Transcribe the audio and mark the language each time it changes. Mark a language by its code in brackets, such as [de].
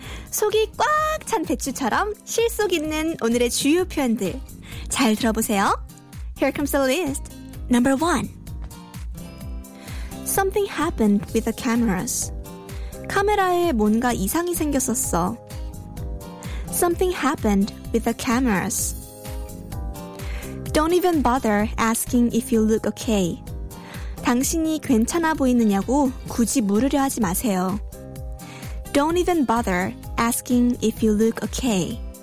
[ko] 속이 꽉 찬 배추처럼 실속 있는 오늘의 주요 표현들 잘 들어보세요. [en] Here comes the list. Number one. Something happened with the cameras. [ko] 카메라에 뭔가 이상이 생겼었어. [en] Something happened with the cameras. Don't even bother asking if you look okay. [ko] 당신이 괜찮아 보이느냐고 굳이 물으려 하지 마세요. [en] Don't even bother asking if you look okay.